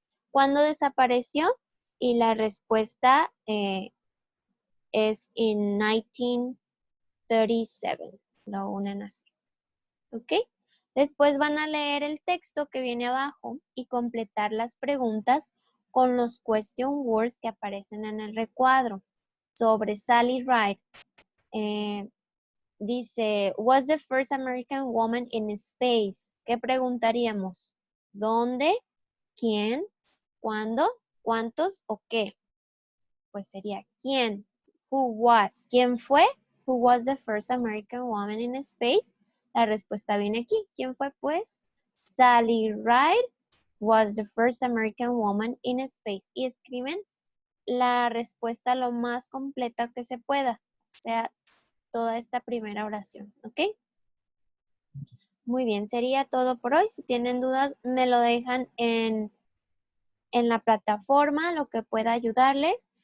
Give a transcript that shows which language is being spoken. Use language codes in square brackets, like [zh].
[es] ¿Cuándo desapareció? Y la respuesta es [en] in 1937. [es] Lo unen así. ¿Ok? Después van a leer el texto que viene abajo y completar las preguntas con los question words que aparecen en el recuadro. Sobre Sally Ride. Dice, [en] was the first American woman in space? [es] ¿Qué preguntaríamos? ¿Dónde? ¿Quién? ¿Cuándo? ¿Cuántos? ¿O qué? Pues sería ¿quién? [en] Who was? [es] ¿Quién fue? [en] Who was the first American woman in space? [es] La respuesta viene aquí. ¿Quién fue? Pues [en] Sally Ride was the first American woman in space. [es] Y escriben la respuesta lo más completa que se pueda. O sea, toda esta primera oración. ¿Ok? Muy bien, sería todo por hoy. Si tienen dudas, me lo dejan en la plataforma, lo que pueda ayudarles.